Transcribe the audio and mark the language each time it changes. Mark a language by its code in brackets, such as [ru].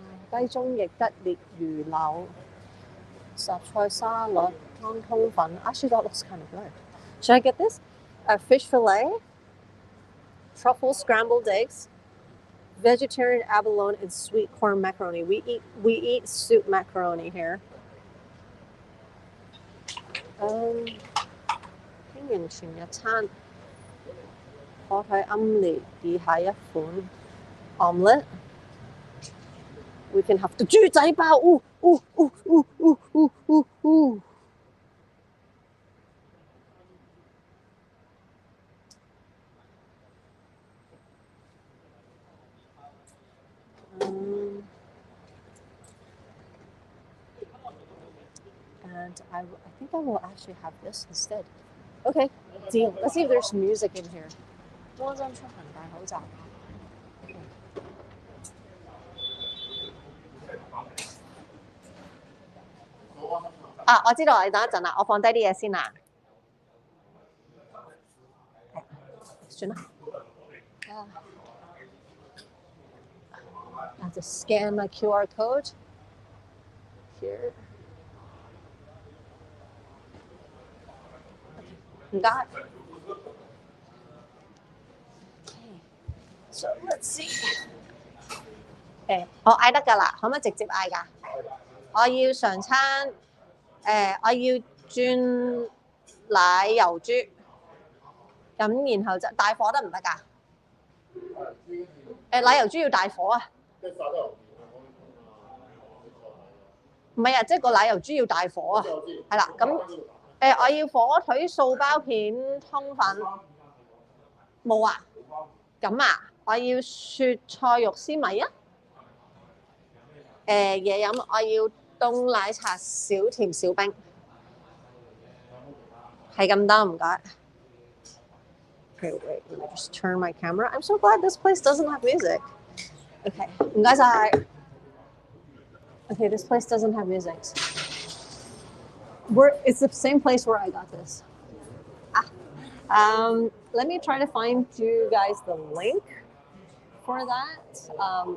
[yue] 雞中翼吉列魚柳、雜菜沙律、湯通粉. [en] Actually, that looks kind of good. Should I get this? Fish fillet, truffle scrambled eggs, vegetarian abalone, and sweet corn macaroni. We eat soup macaroni here. [yue] 經營全日餐，我睇奄列以下一款 omelette. [en] We can have the 豬仔包. Ooh, ooh, ooh, ooh, ooh, ooh, ooh, ooh. And I think I will actually have this instead. Okay, deal. Let's see if there's music in here. [yue] 安心出行戴口罩。啊，我知道，你等一陣啦，我放低啲嘢先啦。算啦。 [en] I have to scan my QR code here. [yue] 唔該。 [en] Okay, so let's see. [yue] 我嗌得㗎啦，可唔可以直接嗌㗎？我要常餐，我要轉奶油豬，咁然後就大火得唔得㗎？奶油豬要大火啊！唔係啊，即係個奶油豬要大火啊，係啦，咁我要火腿素包片通粉，冇啊？咁啊，我要雪菜肉絲米啊！嘢飲我要凍奶茶少甜少冰，係咁得唔該。 [en] Okay, wait, let me just turn my camera. I'm so glad this place doesn't have music. Okay, [yue] 唔該晒。 [en] Okay, this place doesn't have music. It's the same place where I got this. Let me try to find you guys the link for that.